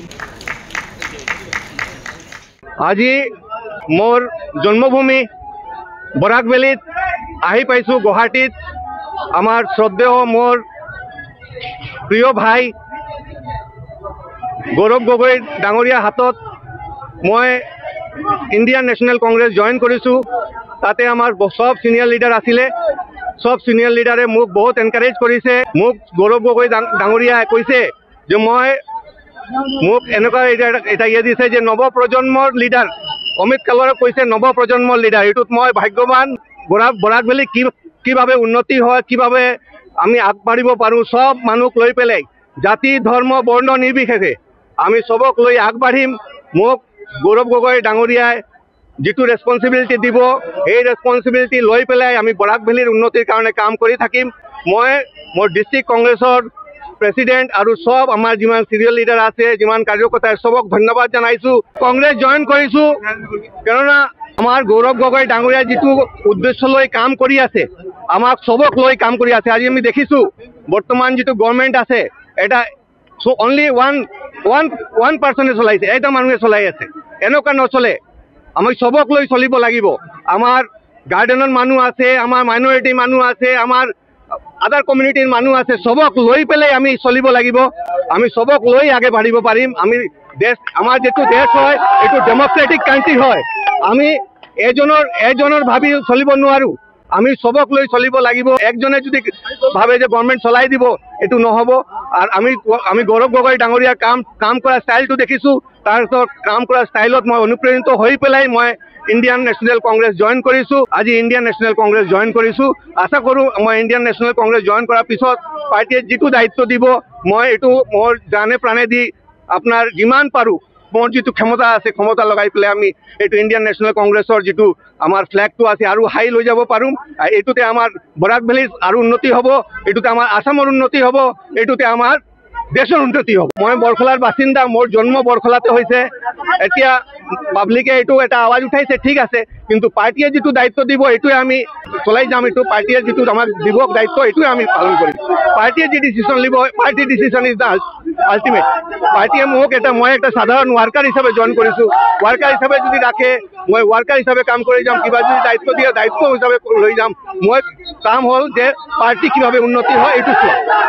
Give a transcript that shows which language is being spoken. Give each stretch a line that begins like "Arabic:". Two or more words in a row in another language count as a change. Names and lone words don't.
Assamese: আজি মোর জন্মভূমি বরাকবেলিত আহি পাইছো গুৱাহাটীত। আমার শ্রদ্ধেয় মোর প্রিয় ভাই গৌরব গগৈ ডাঙরিয়া হাতত মই ইন্ডিয়ান ন্যাশনাল কংগ্রেস জয়েন কৰিছো। তাতে আমার সব
English: senior leader
Assamese: আছিলে। সব
English: senior leader
Assamese: মোক বহুত এনকারেজ কৰিছে। মোক গৌরব গগৈ ডাঙরিয়াই কৈছে যে মোক এনেকুৱা এটা ইয়ে দিছে যে নৱ প্ৰজন্মৰ লিডাৰ অমিত কালৰে কৈছে নৱ প্ৰজন্মৰ লিডাৰ। এইটোত মই ভাগ্যৱান। বৰাকবেলি কিভাবে উন্নতি হয়, কিভাবে আমি আগবাঢ়িব পাৰোঁ, সব মানুহক লৈ পেলাই জাতি ধৰ্ম বৰ্ণ নিৰ্বিশেষে আমি সবক লৈ আগবাঢ়িম। মোক গৌৰৱ গগৈ ডাঙৰীয়াই যিটো ৰেছপন্সিবিলিটি দিব এই ৰেছপন্সিবিলিটি লৈ পেলাই আমি বৰাকবেলিৰ উন্নতিৰ কাৰণে কাম কৰি থাকিম। মই মোৰ
English: district Congress president
Assamese: আর সব আমার যিমান
English: serial leader
Assamese: আছে, যিমান কার্যকর্তা সবক ধন্যবাদ জানাইছো। কংগ্রেস জয়েন কৰিছো কেননা আমার গৌরব গগৈ ডাঙৰীয়া যিটো উদ্দেশ্য লৈ কাম কৰি আছে, আমাক সবক লৈ কাম কৰি আছে। আজি আমি দেখিছো বর্তমান যিটো গভর্নমেন্ট আছে এটা
English: only one person
Assamese: চলাইছে, এটা মানুহে চলাই আছে। এনেকুৱা নচলে, আমি সবক লৈ চলিব লাগিব। আমার গার্ডেনৰ মানুহ আছে, আমার মাইনরিটি মানুহ আছে, আমার
English: other community
Assamese: মানুষ আছে, সবক লৈ পেলাই আমি চলিব লাগিব। আমি সবক লৈ আগে বাঢ়িব পাৰিম। আমি দেশ আমার যেটো দেশ হয় এইটো
English: democratic country
Assamese: হয়। আমি এজনৰ ভাবি চলিব নোৱাৰো। আমি সবক লৈ চলিব লাগিব। একজনে যদি ভাবে যে গভর্নমেন্ট চলাই দিব এইটো নহব। আর আমি গৌরব গগৈ ডাঙৰীয়াৰ কাম কৰা ষ্টাইলটো দেখিছো। তাৰপিছত কাম কৰা ষ্টাইলত মই অনুপ্ৰেৰিত হৈ পেলাই মই ইন্ডিয়ান ন্যাশনাল কংগ্রেস জয়েন কৰিছো। আজি ইন্ডিয়ান ন্যাশনাল কংগ্রেস জয়েন কৰিছো। আশা কৰো মই ইন্ডিয়ান ন্যাশনাল কংগ্রেস জয়েন কৰাৰ পিছত পাৰ্টিয়ে যিটো দায়িত্ব দিব মই এইটো মোৰ জানে প্ৰাণে দি আপোনাৰ যিমান পাৰো মোৰ যিটো ক্ষমতা আছে ক্ষমতা লগাই পেলাই আমি এইটো ইন্ডিয়ান ন্যাশনাল কংগ্রেসৰ যিটো আমাৰ ফ্ল্যাগটো আছে আৰু হাই লৈ যাব পাৰোঁ। এইটোতে আমাৰ বৰাকবেলিৰ আৰু উন্নতি হ'ব, এইটোতে আমাৰ আসামৰ উন্নতি হ'ব, এইটোতে আমাৰ দেশৰ উন্নতি হ'ব। মই বৰখলাৰ বাসিন্দা, মোৰ জন্ম বৰখলাতে হৈছে। এতিয়া পাব্লিকে এইটো এটা আৱাজ উঠাইছে, ঠিক আছে, কিন্তু পাৰ্টিয়ে যিটো দায়িত্ব দিব এইটোৱে আমি চলাই যাম। এইটো পাৰ্টিয়ে যিটো আমাক দিব দায়িত্ব এইটোৱে আমি পালন কৰিম। পাৰ্টিয়ে যি ডিচিশ্যন লিব,
English: party decision is the ultimate.
Assamese: পাৰ্টিয়ে মোক মই একটা সাধারণ ওয়ার্কার হিসাবে জয়েন কৰিছো। ওয়ার্কার হিসাবে যদি রাখে মই ওয়ার্কার হিসাবে কাম কৰি যাম। কিবা যদি দায়িত্ব দিয়ে দায়িত্ব হিসাবে লৈ যাম। মই কাম হল যে পার্টি কিভাবে উন্নতি হয় এইটো চোৱা।